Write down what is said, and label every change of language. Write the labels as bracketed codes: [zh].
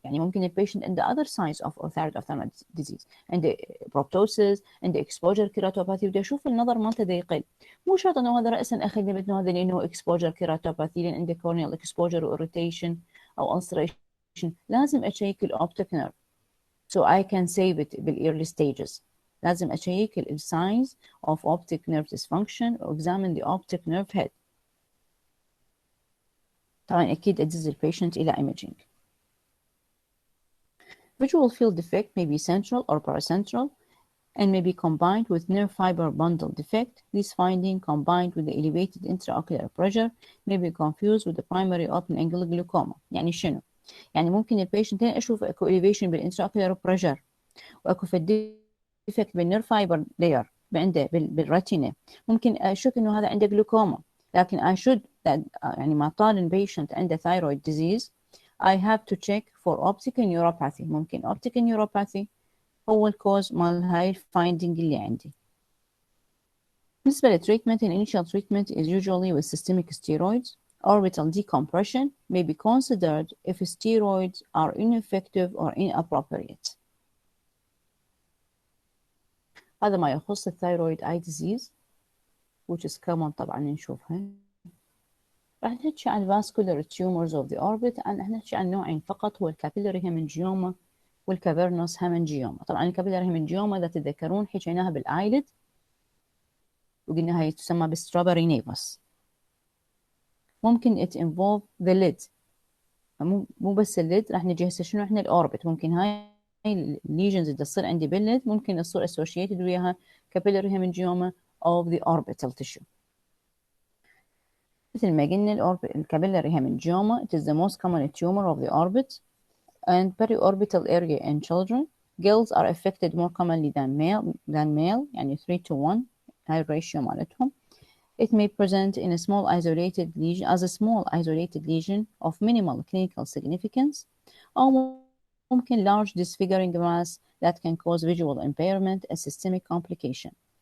[ar] يعني ممكن البيشنت عنده other signs of thyroid ophthalmic disease، عنده proptosis، عنده exposure keratopathy، وده يشوف النظر مالته ده يقل. مو شرط انه هذا رأسا اخذ انه هذا لانه exposure keratopathy لان عنده corneal exposure و irritation او ulceration. لازم اشيك الاوبتيك nerve [en] so I can save it [ar] بالearly stages. لازم أشيك [en] ال signs of optic nerve dysfunction or examine the optic nerve head. [ar] طبعا أكيد أدز البيشنت إلى imaging. [en] Visual field defect may be central or paracentral and may be combined with nerve fiber bundle defect. This finding, combined with the elevated intraocular pressure, may be confused with the primary open angle glaucoma. [ar] يعني شنو؟ يعني ممكن البيشنت هنا أشوف أكو elevation بالintraocular pressure وأكو في defect بالنيرف فايبر layer عنده بالرتينة، ممكن أشك إنه هذا عنده glaucoma، لكن I should يعني ما طال patient عنده thyroid disease [en] I have to check for optic neuropathy. [ar] ممكن optic neuropathy هو الكوز مال هاي الفايندينج اللي عندي. بالنسبة للتريتمنت [en] initial treatment is usually with systemic steroids. Orbital decompression may be considered if steroids are ineffective or inappropriate. [ar] هذا ما يخص الثايرويد اي ديزيز which is common طبعا نشوفها. راح نحكي عن vascular tumors of the orbit، راح نحكي عن نوعين فقط، هو الكابيلاري هيمنجيوما والكافيرنوس هيمنجيوما. طبعا الكابيلاري هيمنجيوما اذا تتذكرون حكيناها بالايلid وقلنا هي تسمى بالستروبري نيفوس. ممكن [en] it involve the lid، [ar] مو بس الليد، راح نجي هسه شنو احنا الاوربت. ممكن هاي الليجنز اللي تصير عندي بالليد ممكن تصير associated وياها capillary hemangioma of the orbital tissue. مثل ما قلنا [en] الكابيلاري hemangioma it is the most common tumor of the orbit and periorbital area in children. Girls are affected more commonly than male [ar] يعني 3:1 هاي الريشيو مالتهم. [en] It may present in a small isolated lesion as a small isolated lesion of minimal clinical significance or ممكن large disfiguring mass that can cause visual impairment, a systemic complication.